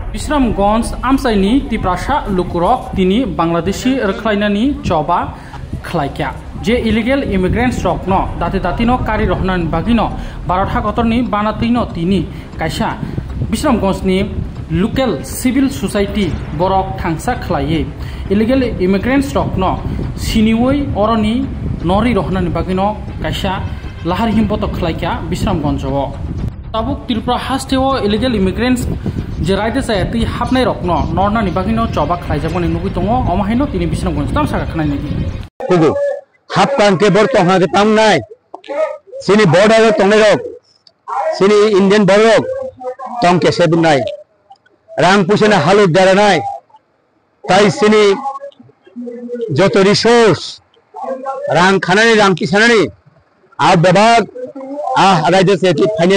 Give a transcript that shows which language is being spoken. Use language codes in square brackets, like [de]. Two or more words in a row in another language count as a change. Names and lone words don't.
[trp] Bisramganj Amsaini Tiprasha Lukurok Tini Bangladeshi Rkhlainani Choba Khlaikya যে [en] illegal immigrants [trp] রকন দাতে দাতিনো কারি রহনান বাগিনো বারোটা গতরনি বানাতিনো তিনি কাইসা বিশ্রামগঞ্জনি [en] local civil society [trp] বরক থাংসা খ্লাইয়ে [en] illegal immigrants [trp] রকন সিনিওই অরনি নরি রহনান বাগিনো কাইসা লাহার হিমপত খ্লাইকা বিশ্রামগঞ্জও তাবুক ত্রিপুরা হাস্টেও [en] illegal immigrants [trp] যে রাইতে সায়াতি হাবনাই রকন নরনানি বাগিনো চবা খ্লাইজাবনি নুগি দङ অমাহাইনো তিনি বিশ্রামগঞ্জ তাম সাকা খানাই নাকি Hapkan ke borto hage tam nai sini border tongne rok sini Indian border tong ke sebun nai rang pusena haluk dara nai tai sini joto resource rang khanani rang pisanani a babag a raide se ti phani